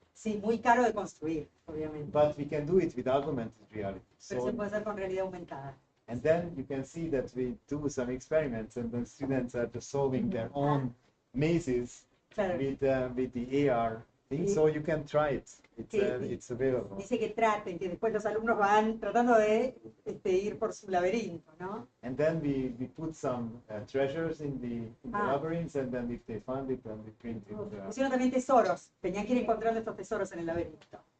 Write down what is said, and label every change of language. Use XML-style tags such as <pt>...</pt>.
<es>Sí, muy caro de construir, obviamente.</es> <en>But we can do it with augmented reality.</en> <es>Pero se puede hacer con realidad aumentada.</es> <en>And then you can see that we do some experiments, and the students are just solving their own mazes</en> <es>Claro.</es> <en>with the AR thing,</en> <es>Sí.</es> <en>so you can try it.</en> <es>Sí.</es> <en>It's available.</en> <es>Dice que traten, que después los alumnos van tratando de ir por su laberinto, ¿no?</es> <en>And then we put some treasures in the Ah. labyrinths, and then if they find it, then we print it.</en> <es>Pusieron también tesoros, tenían que ir encontrando estos tesoros en el laberinto.</es>